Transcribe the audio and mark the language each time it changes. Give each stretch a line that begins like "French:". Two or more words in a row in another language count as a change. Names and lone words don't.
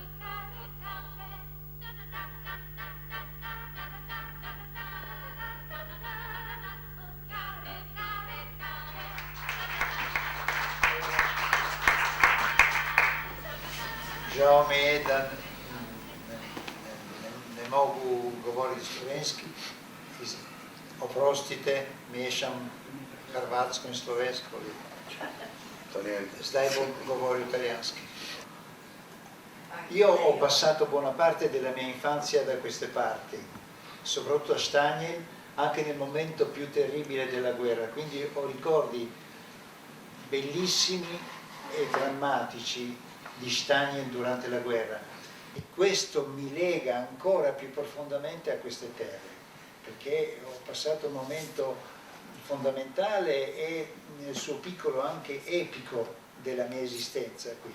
Croatian: mi je da ne mogu govoriti slovenski. Oprostite, miješam hrvatsko in slovensko.
Slovenian: Zdaj bom govoril italijanski.
Italian: Io ho passato buona parte della mia infanzia da queste parti, soprattutto a Staniel, anche nel momento più terribile della guerra, quindi ho ricordi bellissimi e drammatici di Staniel durante la guerra, e questo mi lega ancora più profondamente a queste terre, perché ho passato un momento fondamentale e nel suo piccolo anche epico della mia esistenza qui.